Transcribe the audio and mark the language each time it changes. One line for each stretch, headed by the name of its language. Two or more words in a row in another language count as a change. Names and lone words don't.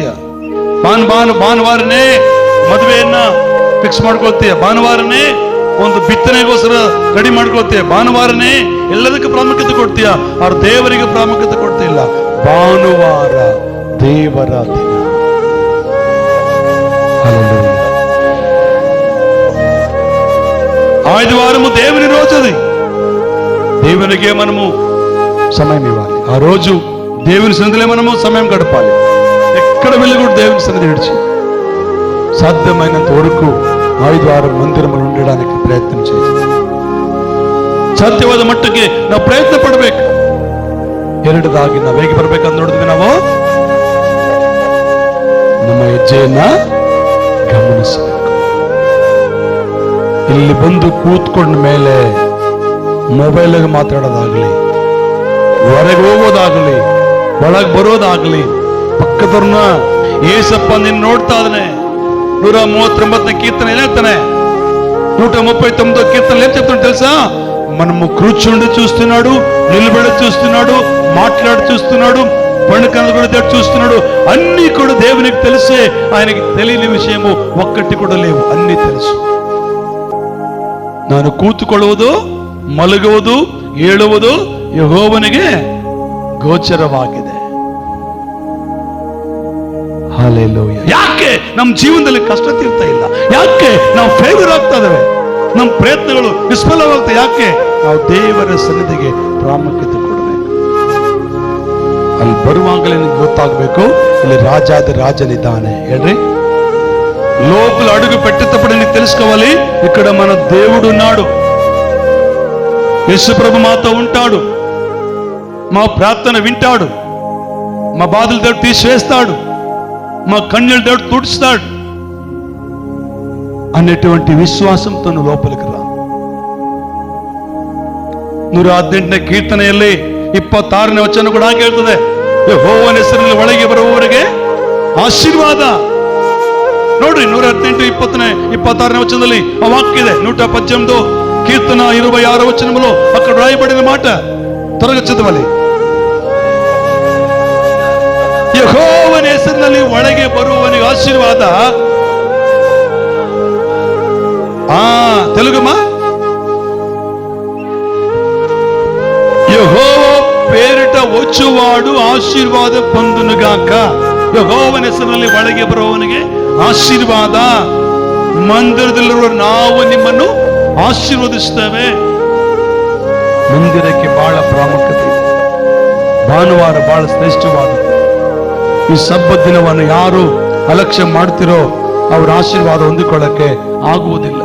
Kannada: ಭಾನುವಾರನೇ ಮದುವೆಯನ್ನ ಫಿಕ್ಸ್ ಮಾಡ್ಕೊಳ್ತೀಯ. ಭಾನುವಾರನೇ ಒಂದು ಬಿತ್ತನೆಗೋಸ್ಕರ ರೆಡಿ ಮಾಡ್ಕೊಳ್ತೀಯ. ಭಾನುವಾರನೇ ಎಲ್ಲದಕ್ಕೆ ಪ್ರಾಮುಖ್ಯತೆ ಕೊಡ್ತೀಯ. ಅವ್ರ ದೇವರಿಗೆ ಪ್ರಾಮುಖ್ಯತೆ ಕೊಡ್ತಿಲ್ಲ. ಭಾನುವಾರ ದೇವರ ದಿನ.
Telugu: ఆదివారము దేవుని రోజుది. దేవునికే మనము సమయం ఇవ్వాలి. ఆ రోజు దేవుని సన్నిధిలో మనము సమయం గడపాలి. ఎక్కడ వెళ్ళి కూడా దేవుని సన్నిధి విడిచి ಸಾಧ್ಯమైనంత వరకు ఆదివారం ಮಂದಿರದಲ್ಲಿ ఉండడానికి ಪ್ರಯತ್ನ చేయాలి.
Kannada: ಸಾಧ್ಯವಾದ ಮಟ್ಟಿಗೆ ನಾವು ಪ್ರಯತ್ನ ಪಡಬೇಕು. ಎರಡದಾಗಿ ನಾವು ಹೇಗೆ ಬರಬೇಕಂತ ನೋಡಿದ್ವಿ. ನಾವು ನಮ್ಮ ಹೆಜ್ಜೆಯನ್ನ ಗಮನಿಸಬೇಕು. ಇಲ್ಲಿ ಬಂದು ಕೂತ್ಕೊಂಡ ಮೇಲೆ ಮೊಬೈಲ್ಗೆ ಮಾತಾಡೋದಾಗ್ಲಿ, ಹೊರಗೆ ಹೋಗೋದಾಗ್ಲಿ, ಒಳಗೆ ಬರೋದಾಗ್ಲಿ, ಪಕ್ಕದವ್ರನ್ನ ಏಸಪ್ಪ ನಿನ್ನ ನೋಡ್ತಾ ಇದ್ದಾನೆ.
Telugu: 139ನೇ కీర్తన ఏం చెప్తానే? 139వ కీర్తనలు ఏం చెప్తాను తెలుసా? మనము కూర్చుండి చూస్తున్నాడు, నిలబడి చూస్తున్నాడు, మాట్లాడి చూస్తున్నాడు, పండుకను కూడా చూస్తున్నాడు. అన్ని కూడా దేవునికి తెలిసే. ఆయనకి తెలియని విషయము ఒక్కటి కూడా లేవు. అన్ని తెలుసు.
Kannada: ನಾನು ಕೂತುಕೊಳ್ಳುವುದು, ಮಲಗುವುದು, ಏಳುವುದು ಯೆಹೋವನಿಗೆ ಗೋಚರವಾಗಿದೆ. ಹಲ್ಲೆಲೂಯಾ. ಯಾಕೆ ನಮ್ಮ ಜೀವನದಲ್ಲಿ ಕಷ್ಟ ತೀರ್ತಾ ಇಲ್ಲ? ಯಾಕೆ ನಾವು ಫೇಲ್ಯೂರ್ ಆಗ್ತಾ ಇದ್ದೇವೆ? ನಮ್ಮ ಪ್ರಯತ್ನಗಳು ವಿಫಲವಾಗ್ತವೆ. ಯಾಕೆ? ನಾವು ದೇವರ ಸನ್ನಿಧಿಗೆ ಪ್ರಾಮುಖ್ಯತೆ ಕೊಡಬೇಕು. ಅಲ್ಲಿ ಬರುವಾಗಲೇ ನಿಮ್ಗೆ ಗೊತ್ತಾಗಬೇಕು, ಇಲ್ಲಿ ರಾಜಾದ ರಾಜನಿದ್ದಾನೆ. ಹೇಳ್ರಿ,
Telugu: లోపల అడుగు పెట్టేటప్పుడు నీకు తెలుసుకోవాలి, ఇక్కడ మన దేవుడు ఉన్నాడు. యేసు ప్రభు మాతో ఉంటాడు. మా ప్రార్థన వింటాడు. మా బాధలు దేవుడు తీసివేస్తాడు. మా కన్యలు దేవుడు తుడుస్తాడు అనేటువంటి ವಿಶ್ವಾಸంతో నువ్వు లోపలికి రా.
Kannada: 118ನೇ ಕೀರ್ತನೆಯಲ್ಲಿ 26ನೇ ವಚನ ಕೂಡ ಹಾಗೆ ಹೇಳ್ತದೆ, ಯೆಹೋವನ ಹೆಸರಿನಲ್ಲಿ ಒಳಗೆ ಬರುವವರಿಗೆ ಆಶೀರ್ವಾದ. ನೋಡ್ರಿ 118, 26ನೇ
Telugu: వచనంలో ఆ వాక్యం
Kannada: ಇದೆ.
Telugu: 118 కీర్తన 26వ వచనంలో అక్కడ రాయబడిన మాట త్వరగా చదవాలి.
Kannada: ಯೆಹೋವನ ಹೆಸರಿನಲ್ಲಿ ಒಳಗೆ ಬರುವವನಿಗೆ ಆಶೀರ್ವಾದ.
Telugu: తెలుగుమా? యెహోవా పేరిట వచ్చువాడు ఆశీర్వాద పొందునుగాక.
Kannada: ಯೆಹೋವನ ಹೆಸರಿನಲ್ಲಿ ಒಳಗೆ ಬರುವವನಿಗೆ ಆಶೀರ್ವಾದ. ಮಂದಿರದಲ್ಲಿರುವ ನಾವು ನಿಮ್ಮನ್ನು ಆಶೀರ್ವದಿಸ್ತೇವೆ. ಮಂದಿರಕ್ಕೆ ಬಹಳ ಪ್ರಾಮುಖ್ಯತೆ ಇದೆ. ಭಾನುವಾರ ಬಹಳ ಶ್ರೇಷ್ಠವಾದದ್ದು. ಈ ಸಬ್ಬತ್ ದಿನವನ್ನು ಯಾರು ಅಲಕ್ಷ್ಯ ಮಾಡ್ತಿರೋ ಅವರ ಆಶೀರ್ವಾದ ಹೊಂದಿಕೊಳ್ಳಕ್ಕೆ ಆಗುವುದಿಲ್ಲ.